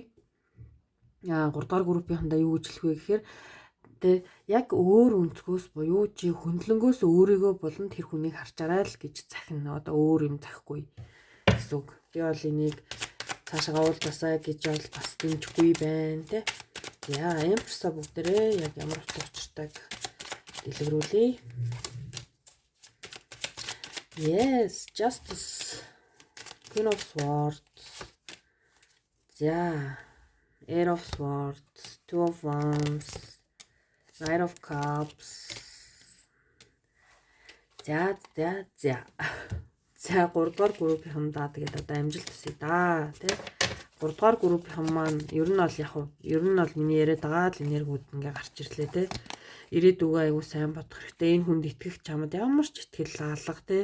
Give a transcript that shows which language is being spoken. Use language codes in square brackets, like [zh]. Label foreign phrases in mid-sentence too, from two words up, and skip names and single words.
[mn] 3 дугаар группийнхандаа юу гэж хэлэх вэ гэхээр тэ яг өөр өнцгөөс буюу чи хөндлөнгөөс өөрийгөө болон тэр хүнийг харчаарай л гэж захина. Одоо өөр юм захгүй гэсэн үг. Би бол энийг цаашаа уулзасаа гэж бол бас дэмжихгүй байна тэ. За эмпресса бүгдээрээ яг ямар утга учиртайг дэлгэрүүлье. [en] Yes, Justice, Queen of Swords. За Eight of Swords, Two of Wands, Knight of Cups. [mn] За 3 дугаар группийнхандаа тэгээд одоо амжилт хүсье да тий. 3 дугаар группийнхан маань ер нь бол миний яриад байгаа л энергиуд ингээ гарч ирлээ тий. Ирээдүгөө аягүй сайн бодох хэрэгтэй. Энэ хүнд итгэх чамд ямар ч итгэл алга тий.